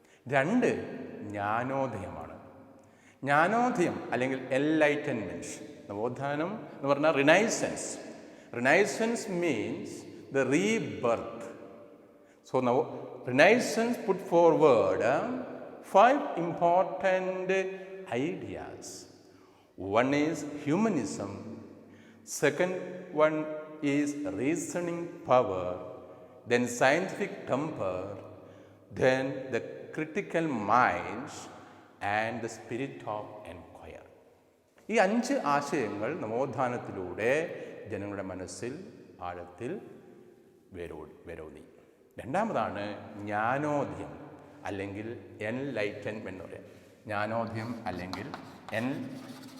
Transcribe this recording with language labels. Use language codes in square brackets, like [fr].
[ml] 2 ജ്ഞാനോദയമാണ്. ജ്ഞാനോദയം അല്ലെങ്കിൽ എൻലൈറ്റൻമെൻറ്റ്. നവോത്ഥാനം എന്ന് പറഞ്ഞാൽ renaissance. [en] Renaissance means the rebirth. So renaissance put forward 5 important ideas. One is humanism. Second one is reasoning power. Then scientific temper. Then the critical minds and the spirit of enquiry. [ml] ഈ 5 ആശയങ്ങൾ നവോത്ഥാനത്തിലൂടെ ജനങ്ങളുടെ മനസ്സിൽ ആഴത്തിൽ വേരൂന്നി. രണ്ടാമതാണ് ജ്ഞാനോദയം അല്ലെങ്കിൽ enlightenment എന്ന് പറയാം. ജ്ഞാനോദയം അല്ലെങ്കിൽ enlightenment.